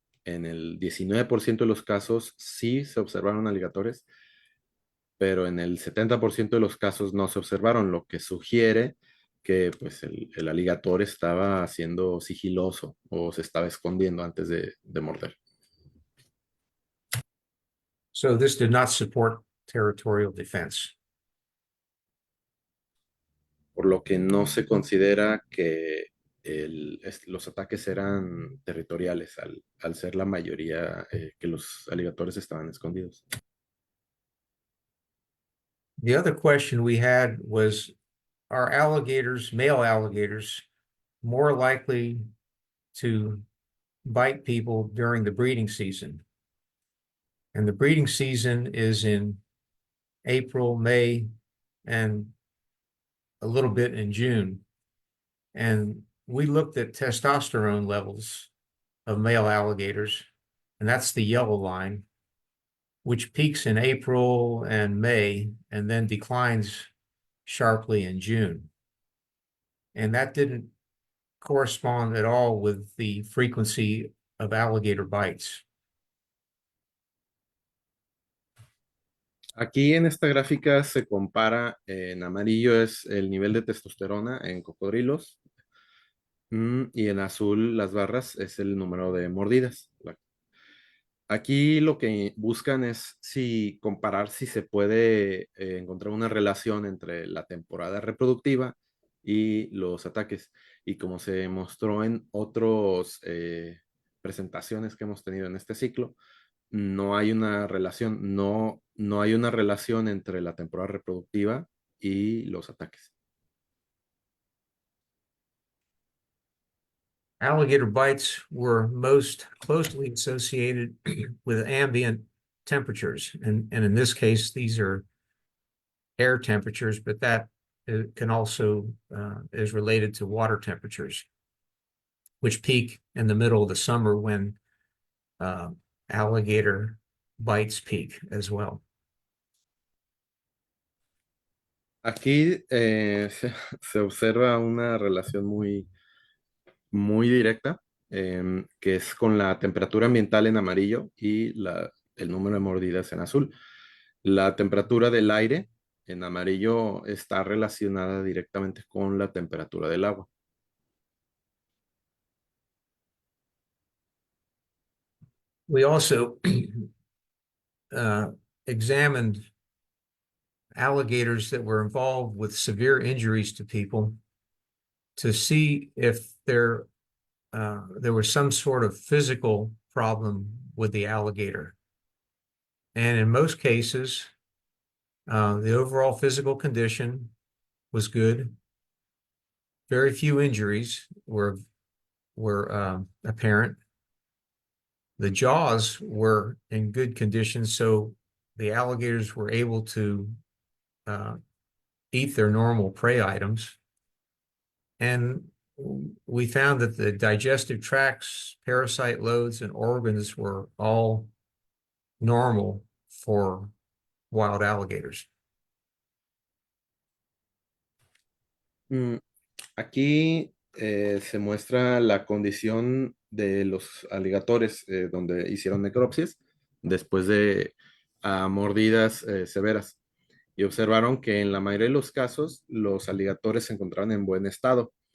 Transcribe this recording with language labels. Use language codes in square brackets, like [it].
[es] En el 19% de los casos sí se observaron alligatores, pero en el 70% de los casos no se observaron, lo que sugiere que pues, el alligator estaba siendo sigiloso o se estaba escondiendo antes de morder. [en] So this did not support territorial defense. Por lo que no se considera que los ataques eran territoriales, al ser la mayoría que los alligatores estaban escondidos. The other question we had was, are alligators, male alligators, more likely to bite people during the breeding season? And the breeding season is in April, May, and a little bit in June. And we looked at testosterone levels of male alligators, and that's the yellow line, which peaks in April and May and then declines sharply in June. And that didn't correspond at all with the frequency of alligator bites. [es] Aquí en esta gráfica se compara, en amarillo es el nivel de testosterona en cocodrilos y en azul las barras es el número de mordidas. Aquí lo que buscan es comparar si se puede encontrar una relación entre la temporada reproductiva y los ataques. Y como se mostró en otras presentaciones que hemos tenido en este ciclo, no hay una relación, no hay una relación entre la temporada reproductiva y los ataques. [en] Alligator bites were most closely associated with ambient temperatures. And in this case, these are air temperatures, but that can also is related to water temperatures, which peak in the middle of the summer when alligator bites peak as well. [es] Aquí se observa una relación muy directa, que es con la temperatura ambiental en amarillo y el número de mordidas en azul. La temperatura del aire en amarillo está relacionada directamente con la temperatura del agua. [en] We also examined alligators that were involved with severe injuries to people to see if there was some sort of physical problem with the alligator. And in most cases, the overall physical condition was good. Very few injuries were apparent. The jaws were in good condition, so the alligators were able to eat their normal prey items. And we found that the digestive tracts, parasite loads, and organs were all normal for wild alligators. [es] Aquí se muestra la condición de los aligatores donde hicieron necropsias después de mordidas severas, y observaron que en la mayoría de los casos los aligatores se encontraban en buen estado.